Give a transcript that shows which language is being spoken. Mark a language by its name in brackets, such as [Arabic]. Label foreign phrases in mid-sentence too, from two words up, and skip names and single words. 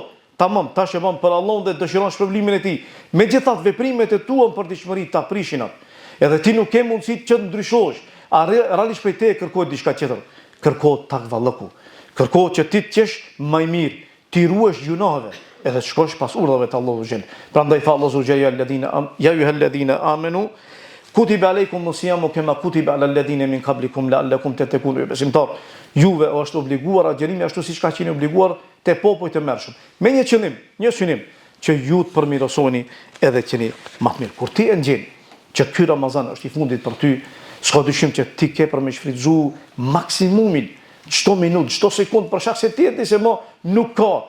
[Albanian] Tamam, tash e bën për Allahun dhe dëshiron shpërblimin e tij. Megjithatë veprimet e tua për dëshmëri ta prishin atë. Edhe ti nuk ke mundësi që të ndryshosh. Realisht prej teje kërkohet diçka tjetër. Kërkohet takvalloku. Kërkohet që ti të qesh më i mirë, ti ruhesh gjunave, edhe shkosh pas urdhave të Allahut xhel. [Arabic] Prandaj tha Allahu xhel يا أيها الذين آمنوا كتب عليكم الصيام كما كتب على الذين من قبلكم لعلكم تتقون. [Albanian] Besimtar, juve është obliguar agjerimi ashtu siç ka qenë obliguar te popujt e mërshëm. Me një qëllim, një synim, që ju të përmirësoni edhe qeni më të mirë. Kur ti e ndjen që ky Ramazan është i fundit për ty, s'ka dyshim që ti ke për me shfrytzu maksimumin, çdo minutë, çdo sekundë, për shkak se ti e di se mo nuk ka.